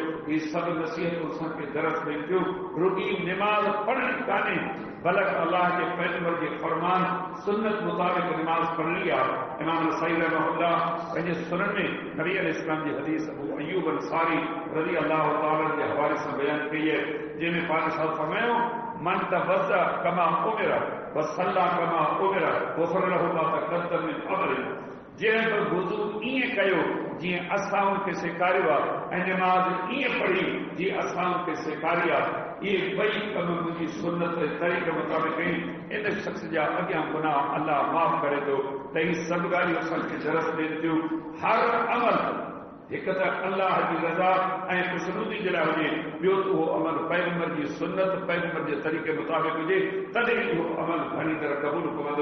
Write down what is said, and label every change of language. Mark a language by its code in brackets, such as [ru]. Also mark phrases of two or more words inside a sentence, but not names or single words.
[sd] ही सभु नसीहतूं असांखे दरस ॾियनि थियूं। रुॻी निमाज़ पढ़णी कान्हे, बल्कि अल्लाह जे पैगंबर जे फरमान सुन्नत मुताबिक़ निमाज़ पढ़णी आहे। इमाम नसाई रहमहुल्लाह पंहिंजे सुनन में नबी अलैहिस्सलाम जी हदीस अबू अय्यूब अंसारी [ar] رضي الله تعالى [sd] जे हवाले सां बयान कई आहे, जंहिंमें पाक साहब फरमायो, [ar] من توضأ كما أمر وصلى كما أمر غفر له ما تقدم من أمره. [sd] जंहिं बि वुज़ू ईअं कयो जीअं असां उनखे सेखारियो आहे, ऐं निमाज़ ईअं पढ़ी जीअं असां उनखे सेखारी आहे, इहे ॿई कम मुंहिंजी सुन्नत तरीक़े मुताबिक़ कई, इन शख़्स जा अॻियां गुनाह अल्लाह माफ़ करे थो। त ही सभु ॻाल्हियूं असांखे दरस ॾियनि थियूं। हर अमल हिकु त अल्लाह जी रज़ा ऐं ख़ुशनूदी जे लाइ हुजे, ॿियो त उहो अमल पैगंबर जी सुन्नत पैगंबर जे तरीक़े मुताबिक़ हुजे, तॾहिं इहो अमल घणी तरह क़बूल पवंदो।